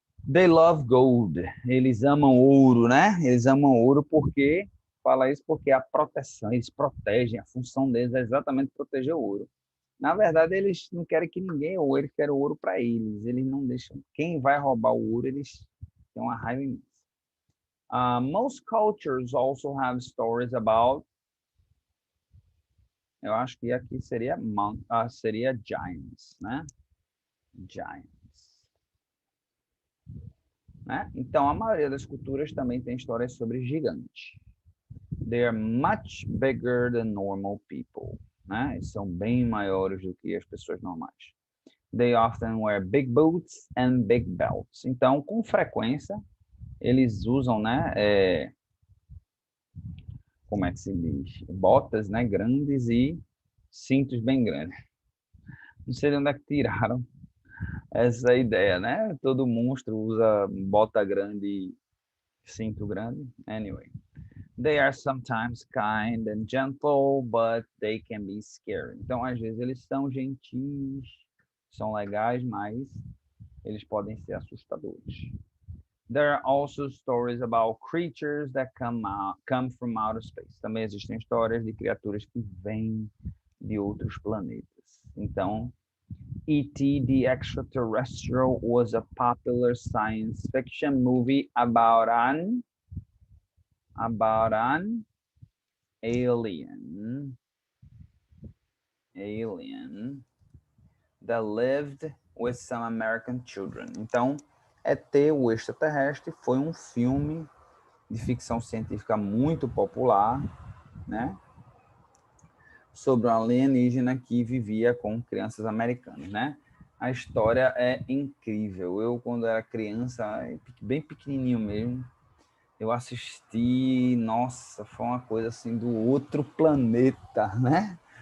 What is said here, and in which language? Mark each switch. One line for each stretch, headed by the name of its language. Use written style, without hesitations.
English: They love gold.
Portuguese: Eles amam ouro, né? Eles amam ouro porque, fala isso porque a proteção, eles protegem, a função deles é exatamente proteger o ouro. Na verdade, eles não querem que ninguém ouro, eles querem o ouro para eles. Eles não deixam. Quem vai roubar o ouro, eles têm uma raiva imensa.
English: Most cultures also have stories about.
Portuguese: Eu acho que aqui seria seria giants, né? Giants. Né? Então, a maioria das culturas também tem histórias sobre gigantes.
English: They are much bigger than normal people.
Portuguese: Né? Eles são bem maiores do que as pessoas normais.
English: They often wear big boots and big belts.
Portuguese: Então, com frequência, eles usam, né? Como é que se diz? Botas, né? Grandes e cintos bem grandes. Não sei de onde é que tiraram essa ideia, né? Todo monstro usa bota grande e cinto grande. Anyway.
English: They are sometimes kind and gentle, but they can be scary.
Portuguese: Então, às vezes, eles são gentis, são legais, mas eles podem ser assustadores.
English: There are also stories about creatures that come from outer space.
Portuguese: Também existem histórias de criaturas que vêm de outros planetas. Então, E.T.
English: the Extraterrestrial was a popular science fiction movie about an alien that lived with some American children.
Portuguese: Então, E.T. o Extraterrestre foi um filme de ficção científica muito popular, né? Sobre um alienígena que vivia com crianças americanas, né? A história é incrível. Eu, quando era criança, bem pequenininho mesmo, eu assisti, nossa, foi uma coisa assim do outro planeta, né?